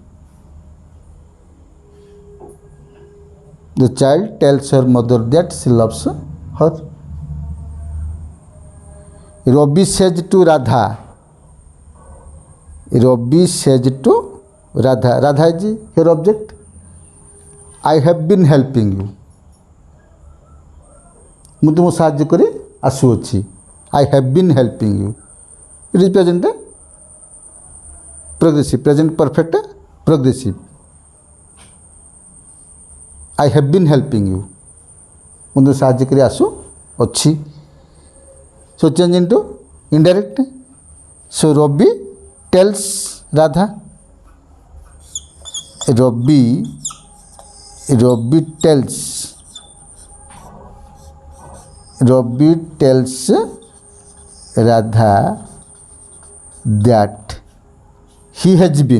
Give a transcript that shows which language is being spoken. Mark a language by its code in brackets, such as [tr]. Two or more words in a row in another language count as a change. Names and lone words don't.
[en] The child tells her mother that she loves her. Robbie says to Radha. Robbie says to Radha. Radha is her object. I have been helping you. [or] ମୁଁ ତୁମକୁ ସାହାଯ୍ୟ କରି ଆସୁଅଛି. [en] I have been helping you. It is present progressive. Present perfect progressive. I have been helping you. [or] ମୁଁ ତୁମକୁ ସାହାଯ୍ୟ କରି ଆସୁଅଛି. [en] So change into indirect. So Robbie tells Radha. Robbie tells Radha that he has been.